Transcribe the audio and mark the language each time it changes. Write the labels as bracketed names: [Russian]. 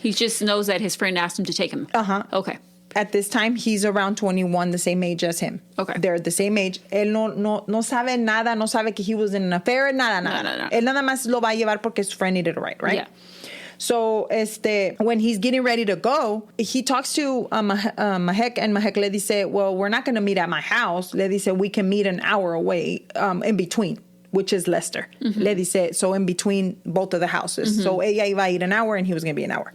[English] He just knows that his friend asked him to take him. Uh-huh. Okay. At this time, he's around 21, the same age as him. Okay. They're the same age. [Spanish] Él no sabe nada, no sabe que [English] he was in an affair, nada. No. [Spanish] Él nada más lo va a llevar porque su [English] friend needed a ride, right? Yeah. So, when he's getting ready to go, he talks to Mahek, and Mahek [Spanish] le dice, [English] well, we're not going to meet at my house. [Spanish] Le dice, [English] we can meet an hour away in between, which is Leicester. Mm-hmm. [Spanish] Le dice, [English] so in between both of the houses. Mm-hmm. So [Spanish] ella iba a ir [English] an hour, and he was going to be an hour.